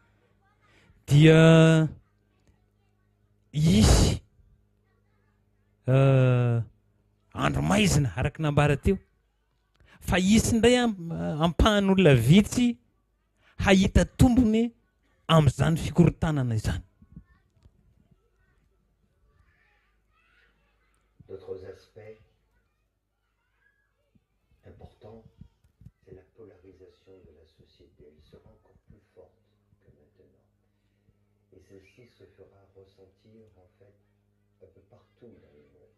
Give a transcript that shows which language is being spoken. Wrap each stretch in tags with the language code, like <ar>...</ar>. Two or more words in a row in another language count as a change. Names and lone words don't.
<mg>dia isy andro maizina araka nambara teo, fa isy ndray ampahan'olona vitsy hahita tombony amin'izany fikorotanana izany.</mg> <fr>D'autres aspects importants, c'est la polarisation de la société. Elle sera encore plus forte que maintenant. Et celle-ci se fera ressentir en fait un peu partout dans le monde.</fr>